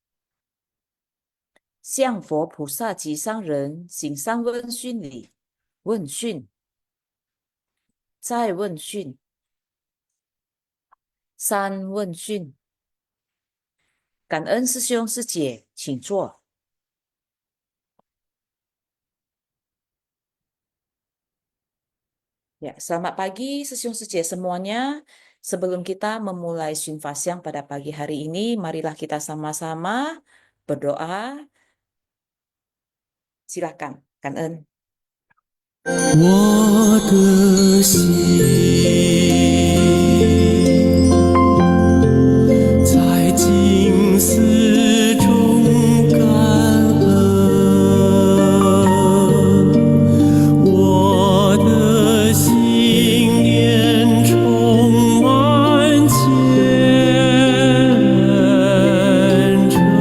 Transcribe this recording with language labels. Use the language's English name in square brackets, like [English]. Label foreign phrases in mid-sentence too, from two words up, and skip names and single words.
[Chinese] 向佛菩萨及商人行三问讯礼，问讯，再问讯，三问讯。感恩师兄师姐，请坐。 [Indonesian] Ya, selamat pagi 師兄師姐 semuanya. Sebelum kita memulai Sunfasyang pada pagi hari ini, marilah kita sama-sama berdoa. Silakan, [Chinese] 感恩。我的心在静思中感恩，我的心念充满虔诚。